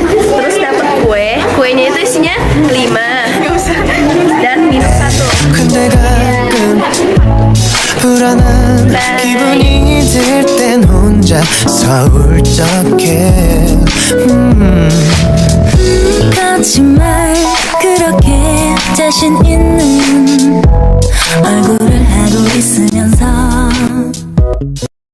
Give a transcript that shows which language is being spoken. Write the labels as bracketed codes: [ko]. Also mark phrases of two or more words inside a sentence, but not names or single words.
[id] Terus dapat kue. Kuenya itu isinya 5 dan minum 1. [ko] 근데 가끔 불안한 기분이 들 땐 혼자서 울적해 거짓말 그렇게 자신 있는 얼굴을 하고 있으면서